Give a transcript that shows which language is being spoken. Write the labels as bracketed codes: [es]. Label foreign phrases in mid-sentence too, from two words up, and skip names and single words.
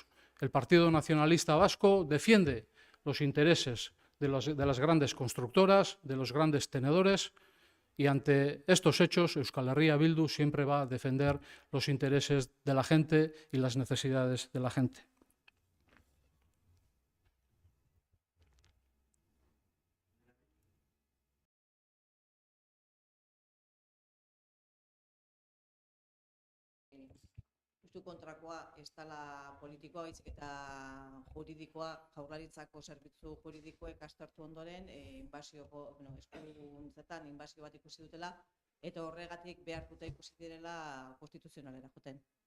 [es] El Partido Nacionalista Vasco defiende los intereses de las grandes constructoras, de los grandes tenedores, y ante estos hechos Euskal Herria Bildu siempre va a defender los intereses de la gente y las necesidades de la gente. [eu] Justu kontrakoa, ez dela politikoa, baizik eta juridikoa, Jaurlaritzako zerbitzu juridikoek aztertu ondoren, eskuduntzetan inbasio bat ikusi dutela, eta horregatik behartuta ikusi direla konstituzionalera joten.